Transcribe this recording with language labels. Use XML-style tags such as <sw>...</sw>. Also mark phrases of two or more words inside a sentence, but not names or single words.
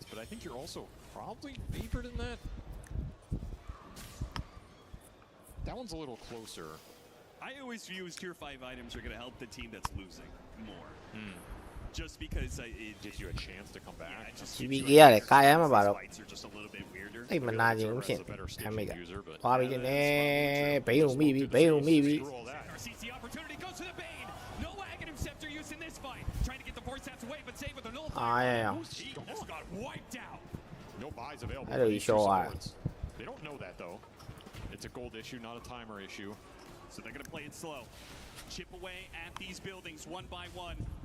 <en>But I think you're also probably favored in that. That one's a little closer. I always view as tier 5 items are going to help the team that's losing more. Just because it Gives you a chance to come back. Yeah, it just GBK gives you a</en> <my>ရတယ်ကာယမှာပါတော့</my> <en>fights are just a little bit weirder.</en> <my>အဲ့မနာခြင်းဖြစ်</my> <en>As a better</en> <my>ဒါမိက</my> <en>stitching user, but</en> <my>သွားပြီနဲ့ဘိန်းကိုမိပြီဘိန်းကိုမိပြီ</my> <en>screw all that. RCC opportunity goes to the Bane. No Aghanim Scepter use in this fight. Trying to get the Force Stats away, but save with a null. အာရရ He just got wiped out. No buys available. I for don't these sure two why. swords. They don't know that though. It's a gold issue, not a timer issue. So they're going to play it slow. Chip away at these buildings one by one.</en>